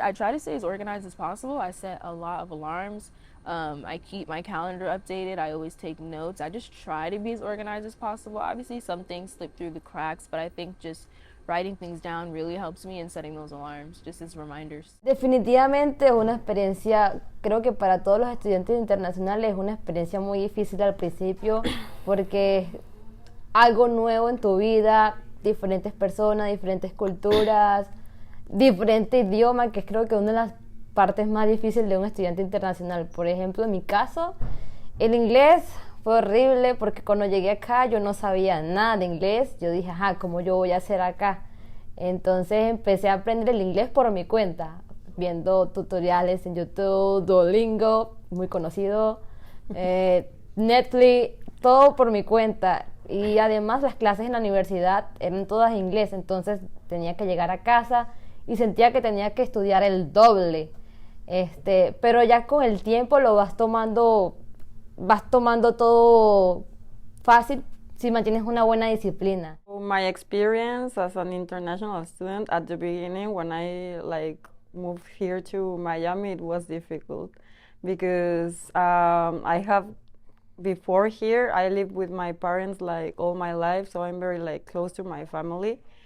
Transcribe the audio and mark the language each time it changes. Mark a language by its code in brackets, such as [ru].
[en] I try to stay as organized as possible. I set a lot of alarms. I keep my calendar updated. I always take notes. I just try to be as organized as possible. Obviously, some things slip through the cracks, but I think just writing things down really helps me in setting those alarms, just as reminders. [es] Definitivamente una experiencia, creo que para todos los estudiantes internacionales es una experiencia muy difícil al principio porque es algo nuevo en tu vida, diferentes personas, diferentes culturas, diferente idioma, que es creo que una de las partes más difíciles de un estudiante internacional. Por ejemplo, en mi caso, el inglés fue horrible porque cuando llegué acá yo no sabía nada de inglés. Yo dije, ¿cómo yo voy a hacer acá? Entonces empecé a aprender el inglés por mi cuenta, viendo tutoriales en YouTube, Duolingo, muy conocido, Netflix, todo por mi cuenta. Y además las clases en la universidad eran todas en inglés, entonces tenía que llegar a casa y sentía que tenía que estudiar el doble. Pero ya con el tiempo lo vas tomando todo fácil, si mantienes una buena disciplina. [en] My experience as an international student at the beginning, when I moved here to Miami, it was difficult because I have before here I lived with my parents like all my life, so I'm very close to my family.